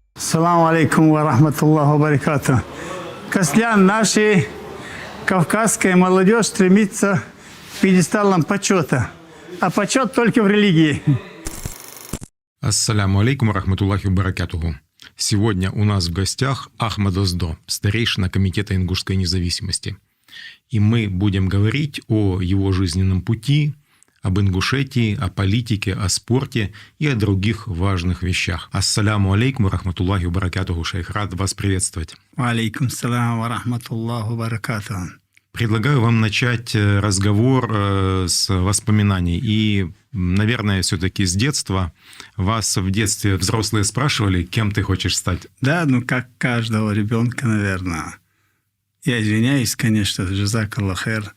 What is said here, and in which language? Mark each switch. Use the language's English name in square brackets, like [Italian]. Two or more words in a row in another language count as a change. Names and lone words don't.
[Arabic] السلام عليكم ورحمة الله وبركاته. Каслян, [Russian] наша кавказская молодежь стремится к пьедесталам почета. А почет только в религии. [Arabic] السلام عليكم ورحمة الله وبركاته. [Russian] Сегодня у нас в гостях Ахмад Оздо, старейшина Комитета ингушской независимости. И мы будем говорить о его жизненном пути, об Ингушетии, о политике, о спорте и о других важных вещах. [Arabic] السلام عليكم ورحمة الله وبركاته, шейх, [Russian] рад вас приветствовать. [Arabic] عليكم السلام ورحمة الله وبركاته. [Russian] Предлагаю вам начать разговор с воспоминаний. И, наверное, все-таки с детства. Вас в детстве взрослые спрашивали, кем ты хочешь стать? Да, как каждого ребенка, наверное. Я извиняюсь, конечно, [Arabic] جزاك الله خير.